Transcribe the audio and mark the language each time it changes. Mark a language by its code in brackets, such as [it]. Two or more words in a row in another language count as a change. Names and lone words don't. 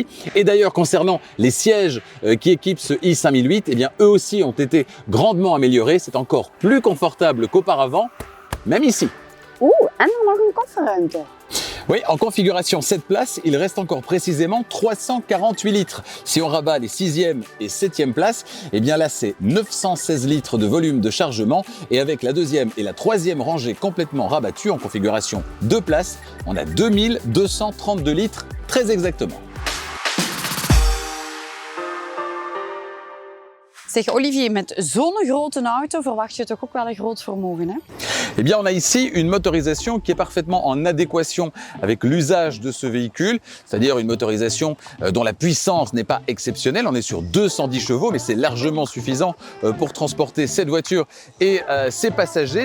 [fr] Et d'ailleurs, concernant les sièges qui équipent ce i5008, eh bien, eux aussi ont été grandement améliorés. C'est encore plus confortable qu'auparavant, même ici. [nl] Oeh, en dan nog een kofferruimte. [fr] Oui, en configuration 7 places, il reste encore précisément 348 litres. Si on rabat les 6e et 7e places, eh bien là c'est 916 litres de volume de chargement et avec la deuxième et la troisième rangée complètement rabattues en configuration 2 places, on a 2232 litres très exactement. [nl] Zeg Olivier, met zo'n grote auto verwacht je toch ook wel een groot vermogen, hè? [fr] Eh bien, on a ici une motorisation qui est parfaitement en adéquation avec l'usage de ce véhicule, c'est-à-dire une motorisation dont la puissance n'est pas exceptionnelle. On est sur 210 chevaux, mais c'est largement suffisant pour transporter cette voiture et ses passagers.